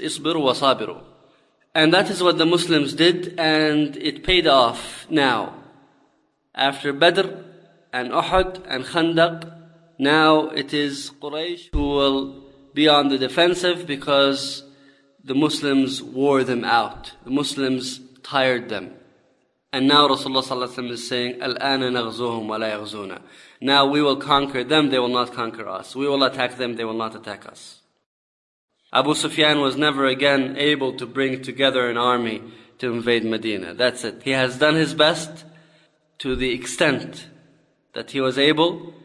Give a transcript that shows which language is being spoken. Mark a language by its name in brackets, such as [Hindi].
[English] Isbiru wa sabiru. And that is what the Muslims did, and it paid off now. After Badr and Uhud and Khandaq, now it is Quraysh who will be on the defensive because the Muslims wore them out. The Muslims tired them. And now [Arabic] Rasulullah صلى الله عليه وسلم [English] is saying, [Arabic] الآن نغزوهم ولا يغزونا. [English] Now we will conquer them, they will not conquer us. We will attack them, they will not attack us. Abu Sufyan was never again able to bring together an army to invade Medina. That's it. He has done his best to the extent that he was able.